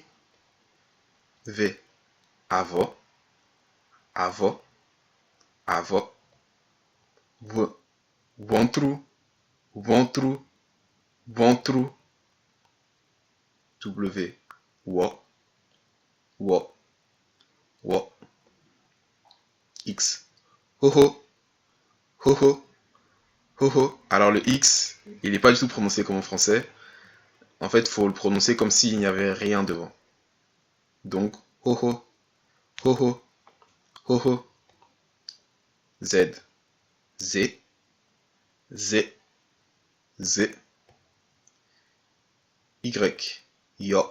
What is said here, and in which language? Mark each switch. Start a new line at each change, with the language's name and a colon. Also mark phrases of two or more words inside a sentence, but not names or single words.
French: V. Avo, avo, avo. V. Ventru, ventru, ventru. W. Wo, wo, wo. X. Ho ho, ho ho, ho ho. Alors le X, il n'est pas du tout prononcé comme en français. En fait, il faut le prononcer comme s'il n'y avait rien devant. Donc, ho ho, ho ho, ho ho. Z. Z. Z. Z. Y. Yo.